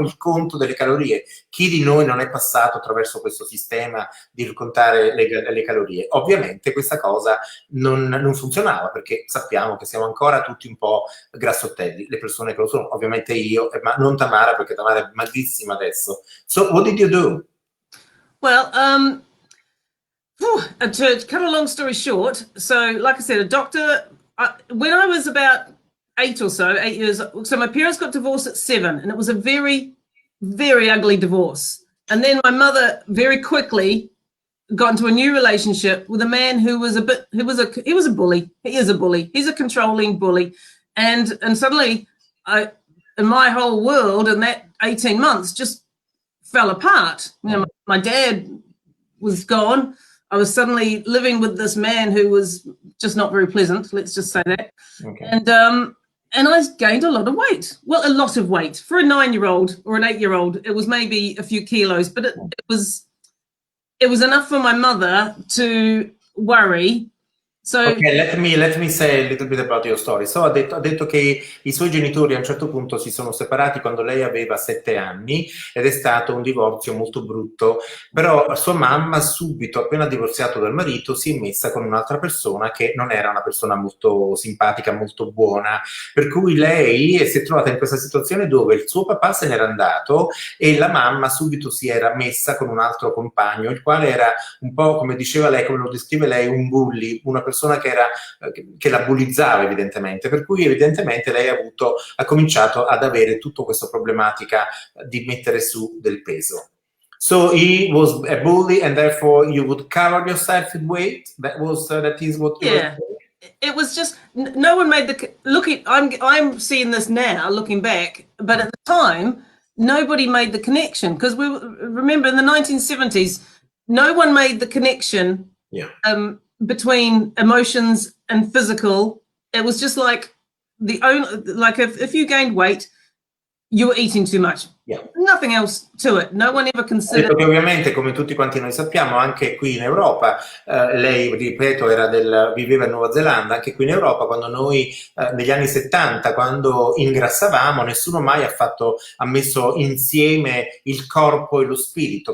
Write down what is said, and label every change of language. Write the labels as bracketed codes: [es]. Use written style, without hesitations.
[it] Il conto delle calorie. Chi di noi non è passato attraverso questo sistema di contare le calorie? Ovviamente questa cosa non funzionava, perché sappiamo che siamo ancora tutti un po' grassottelli, le persone che lo sono, ovviamente io, ma non Tamara, perché Tamara è magrissima adesso. [en] So what did you do? Well, to cut a long story short, so like I said, a doctor, when I was about 8 years, so my parents got divorced at 7, and it was a very, very ugly divorce. And then my mother very quickly got into a new relationship with a man who was a bully. He is a bully. He's a controlling bully. And suddenly in my whole world in that 18 months just fell apart. You know, my dad was gone. I was suddenly living with this man who was just not very pleasant, let's just say that. Okay. And I gained a lot of weight. Well, a lot of weight. For a 9-year-old or an 8-year-old, it was maybe a few kilos, but it was enough for my mother to worry. So, okay, let me say a little bit about your story. [it] So ha detto che i suoi genitori a un certo punto si sono separati quando lei aveva 7 anni ed è stato un divorzio molto brutto, però sua mamma subito, appena divorziato dal marito, si è messa con un'altra persona che non era una persona molto simpatica, molto buona, per cui lei si è trovata in questa situazione dove il suo papà se n'era andato e la mamma subito si era messa con un altro compagno, il quale era un po', come diceva lei, come lo descrive lei, un bully, una persona che la bullizzava evidentemente, per cui evidentemente lei ha cominciato ad avere tutta questa problematica di mettere su del peso. [en] So he was a bully and therefore you would cover yourself with weight? That is what you were saying? It was just no one made I'm seeing this now looking back, but at the time nobody made the connection, because remember in the 1970s no one made the connection. Yeah. Between emotions and physical. It was just like if you gained weight, you were eating too much. Yeah. Nothing else to it. No one ever considered. [it] Perché ovviamente, come tutti quanti noi sappiamo, anche qui in Europa, lei, ripeto, viveva in Nuova Zelanda, anche qui in Europa, quando noi negli anni 70, quando ingrassavamo, nessuno mai ha messo insieme il corpo e lo spirito.